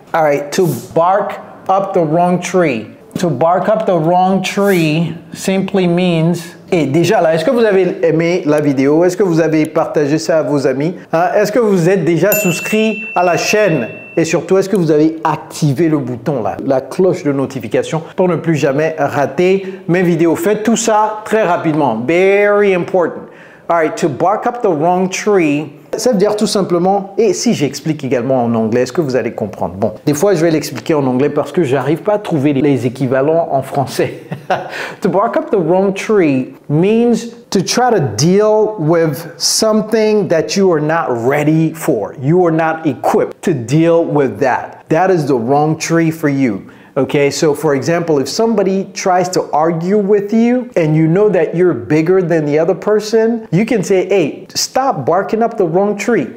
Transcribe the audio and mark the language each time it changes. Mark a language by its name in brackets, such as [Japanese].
[English] All right, to bark up the wrong tree. To bark up the wrong tree simply means... [French] Et déjà là, est-ce que vous avez aimé la vidéo? Est-ce que vous avez partagé ça à vos amis? Hein? Est-ce que vous êtes déjà souscrit à la chaîne? Et surtout, est-ce que vous avez activé le bouton là, la cloche de notification pour ne plus jamais rater mes vidéos? Faites tout ça très rapidement. [English] Very important. All right, to bark up the wrong tree. [French] Ça veut dire tout simplement, et si j'explique également en anglais, est-ce que vous allez comprendre? Bon, des fois je vais l'expliquer en anglais parce que j'arrive pas à trouver les équivalents en français. [English] To bark up the wrong tree means to try to deal with something that you are not ready for. You are not equipped to deal with that. That is the wrong tree for you. Okay, so for example, if somebody tries to argue with you and you know that you're bigger than the other person, you can say, hey, stop barking up the wrong tree.